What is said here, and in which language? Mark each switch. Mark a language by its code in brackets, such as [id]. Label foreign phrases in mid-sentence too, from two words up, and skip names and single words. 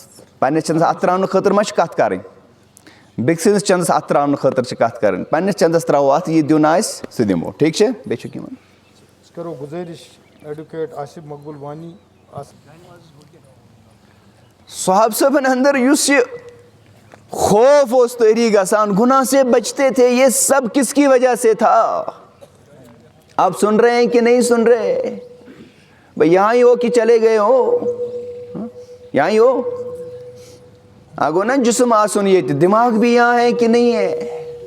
[ks] پننس چندس اتھ ترٛاونہٕ خٲطرٕ ما چھِ کتھ کرٕنۍ، بیٚکہِ سٕنٛدِس چندس اتھ ترٛاونہٕ خٲطرٕ چھِ کتھ کرٕنۍ. پننس چندس ترٛاوو اتھ، یہِ دیُن آسہِ سُہ دِمو. ٹھیٖک چھا؟ بیٚیہِ چھُ کینٛہہ أسۍ کرو گُزٲرِش ایڈوکیٹ آصف مقبول وانی صحاب صاحبن اندر یُس یہ خوف اوس طاری گژھان، [ur] گناہ سے بچتے تھے، یہ سب کس کی وجہ سے تھا؟ آپ سن رہے ہیں کہ نہیں سن رہے؟ بھائی یہاں ہی ہو کہ چلے گئے ہو؟ یہاں ہی ہو؟ [ks] آگو نا جسم آسن [ur] یہ دماغ بھی یہاں ہے کہ نہیں ہے؟